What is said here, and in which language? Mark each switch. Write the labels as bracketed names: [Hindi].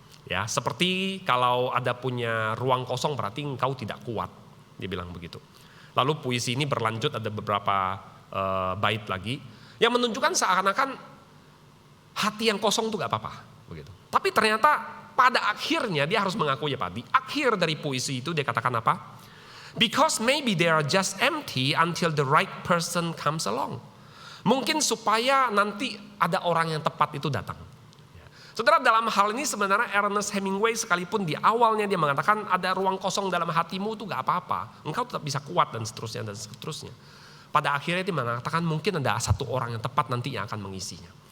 [Indonesian] Ya, seperti kalau ada punya ruang kosong berarti engkau tidak kuat, dia bilang begitu. Lalu puisi ini berlanjut, ada beberapa bait lagi yang menunjukkan seakan-akan hati yang kosong itu gak apa-apa, begitu. Tapi ternyata pada akhirnya dia harus mengakui ya Pak, di akhir dari puisi itu dia katakan apa? [English] Because maybe they are just empty until the right person comes along. [Indonesian] Mungkin supaya nanti ada orang yang tepat itu datang. Saudara, dalam hal ini sebenarnya Ernest Hemingway sekalipun di awalnya dia mengatakan ada ruang kosong dalam hatimu itu gak apa-apa. Engkau tetap bisa kuat dan seterusnya dan seterusnya. pada akhirnya dia mengatakan mungkin ada satu orang yang tepat nanti yang akan mengisinya.